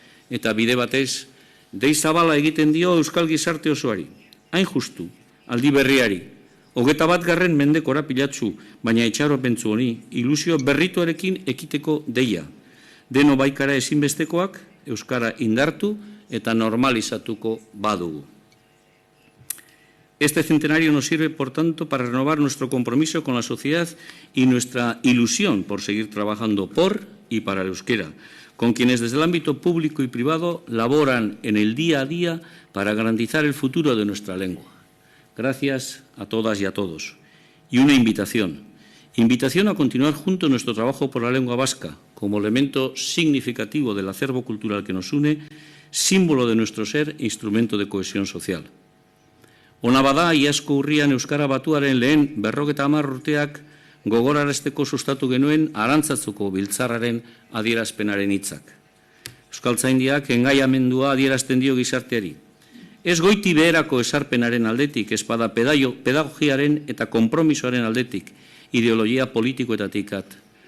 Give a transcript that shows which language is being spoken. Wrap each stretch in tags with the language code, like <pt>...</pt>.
<eu>Eta bide batez, dei zabala egiten dio euskal gizarte osoari, hain justu, aldi berriari, 21. mendeko korapilatzu, baina itxaropentzu honi, ilusio berrituarekin ekiteko deia. Deno baikara ezinbestekoak, euskara indartu eta normalizatuko badugu.</eu> <es>Este centenario nos sirve, por tanto, para renovar nuestro compromiso con la sociedad y nuestra ilusión por seguir trabajando por y para el euskera, con quienes desde el ámbito público y privado laboran en el día a día para garantizar el futuro de nuestra lengua. Gracias a todas y a todos. Y una invitación a continuar juntos nuestro trabajo por la lengua vasca, como elemento significativo del acervo cultural que nos une, símbolo de nuestro ser e instrumento de cohesión social.</es> <eu>Ona bada, iazko urrian Euskara batuaren lehen 50 urteak gogorarazteko sustatu genuen Arantzazuko biltzarraren adierazpenaren hitzak. Euskaltzaindiak engaiamendua adierazten dio gizarteari. Ez goiti beherako esarpenaren aldetik, ez bada pedagogiaren eta konpromisoaren aldetik, ideologia politikoetatik at.</eu>